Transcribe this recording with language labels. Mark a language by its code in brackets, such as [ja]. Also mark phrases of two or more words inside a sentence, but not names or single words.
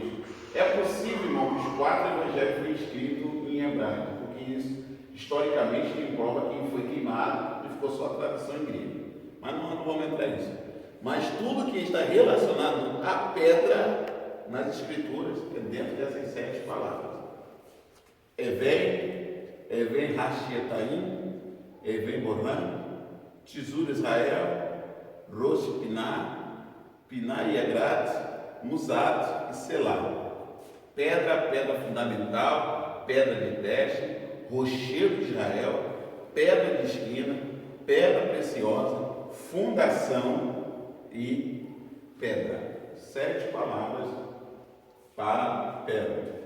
[pt] É possível, irmão, que os 4 evangelhos foram escritos em hebraico, porque isso, historicamente, tem prova que foi queimado e ficou só a tradução em grego. Mas não vamos entrar nisso. Mas tudo que está relacionado à pedra nas Escrituras, é dentro dessas 7 palavras. [he] אבן השתייה, אבן בוחן, צור ישראל, ראש פינה, פינה יקרת, מוסד וסלע. [pt] Pedra fundamental, pedra de teste, rochedo de Israel, pedra de esquina, pedra preciosa, fundação e pedra. 7 palavras para pedra.